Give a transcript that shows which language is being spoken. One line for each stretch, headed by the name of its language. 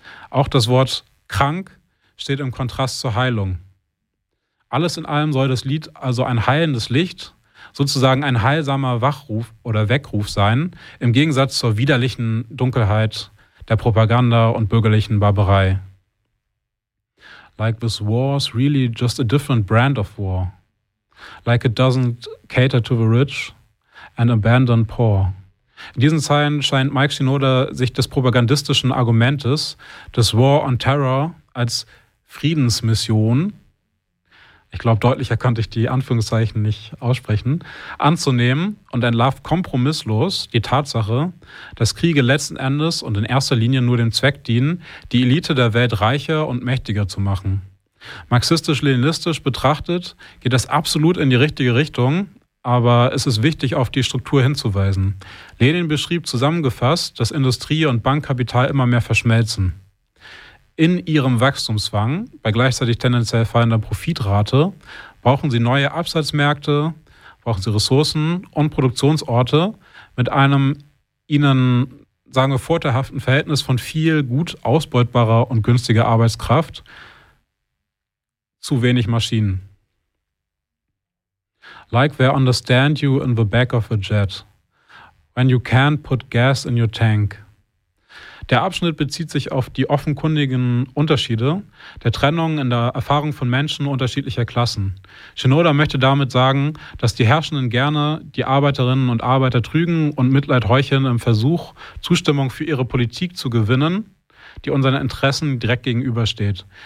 German: Auch das Wort krank steht im Kontrast zur Heilung. Alles in allem soll das Lied also ein heilendes Licht, sozusagen ein heilsamer Wachruf oder Weckruf sein, im Gegensatz zur widerlichen Dunkelheit der Propaganda und bürgerlichen Barbarei.
English: Like this war's really just a different brand of war. Like it doesn't cater to the rich and abandon poor.
German: In diesen Zeilen scheint Mike Shinoda sich des propagandistischen Argumentes des War on Terror als Friedensmission, ich glaube, deutlicher konnte ich die Anführungszeichen nicht aussprechen, anzunehmen und entlarvt kompromisslos die Tatsache, dass Kriege letzten Endes und in erster Linie nur dem Zweck dienen, die Elite der Welt reicher und mächtiger zu machen. Marxistisch-leninistisch betrachtet geht das absolut in die richtige Richtung, aber es ist wichtig, auf die Struktur hinzuweisen. Lenin beschrieb zusammengefasst, dass Industrie und Bankkapital immer mehr verschmelzen. In ihrem Wachstumszwang, bei gleichzeitig tendenziell fallender Profitrate, brauchen sie neue Absatzmärkte, brauchen sie Ressourcen und Produktionsorte mit einem ihnen, sagen wir, vorteilhaften Verhältnis von viel gut ausbeutbarer und günstiger Arbeitskraft, zu wenig Maschinen.
English: Like they understand you in the back of a jet, when you can't put gas in your tank.
German: Der Abschnitt bezieht sich auf die offenkundigen Unterschiede der Trennung in der Erfahrung von Menschen unterschiedlicher Klassen. Shinoda möchte damit sagen, dass die Herrschenden gerne die Arbeiterinnen und Arbeiter trügen und Mitleid heucheln im Versuch, Zustimmung für ihre Politik zu gewinnen, die unseren Interessen direkt gegenübersteht.